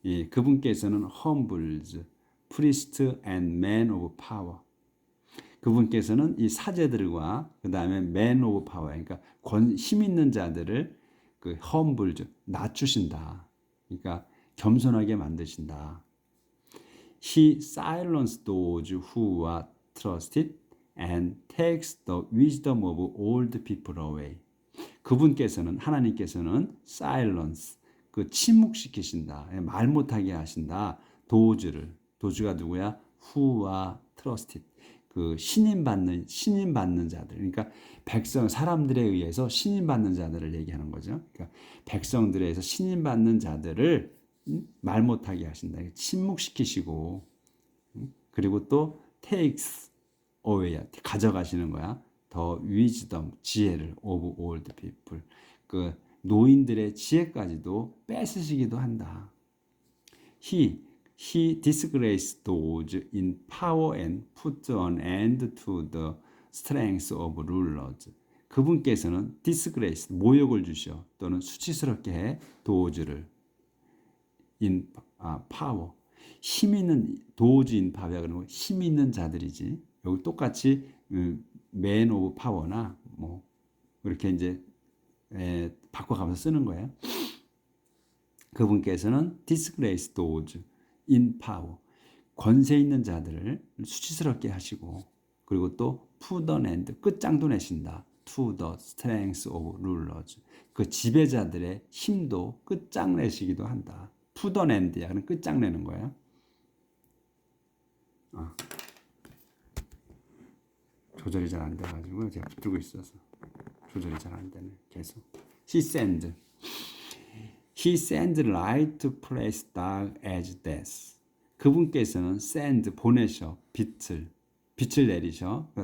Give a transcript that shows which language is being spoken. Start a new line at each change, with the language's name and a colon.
Korean: 그분께서는
English: humbles, priest and man of power.
Korean: 그분께서는 이 사제들과 그 다음에
English: man of power,
Korean: 그러니까 힘 있는 자들을 그 humbles, 낮추신다. 그러니까 겸손하게 만드신다.
English: He silenced those who are trusted and takes the wisdom of old people away.
Korean: 그분께서는, 하나님께서는 silence, 그 침묵시키신다. 말 못하게 하신다. 도주가 누구야?
English: who are trusted.
Korean: 그 신임받는 자들. 그러니까 사람들에 의해서 신임받는 자들을 얘기하는 거죠. 그러니까 백성들에 의해서 신임받는 자들을 말 못하게 하신다. 침묵시키시고, 그리고 또
English: takes away,
Korean: 가져가시는 거야.
English: The wisdom,
Korean: 지혜를
English: of old people,
Korean: 그 노인들의 지혜까지도 뺏으시기도 한다.
English: He disgraced those in power and put an end to the strength of rulers.
Korean: 그분께서는 disgrace, 모욕을 주셔, 또는 수치스럽게 해 도즈를
English: in power,
Korean: 힘 있는, 도즈 in power, 그러면 힘 있는 자들이지. 여기 똑같이 man of power나 뭐 이렇게 이제 바꿔가면서 쓰는 거예요. 그분께서는
English: disgrace those in power,
Korean: 권세 있는 자들을 수치스럽게 하시고, 그리고 또
English: put an end,
Korean: 끝장도 내신다.
English: to the strength of rulers,
Korean: 그 지배자들의 힘도 끝장내시기도 한다.
English: put an end
Korean: 야, 그럼 끝장내는 거예요. 조절이 잘 안 돼가지고 제가 붙들고 있어서 조절이 잘 안 되네. 계속.
English: He sends light to place dark as death.
Korean: 그분께서는 send, 보내셔, 빛을 내리셔.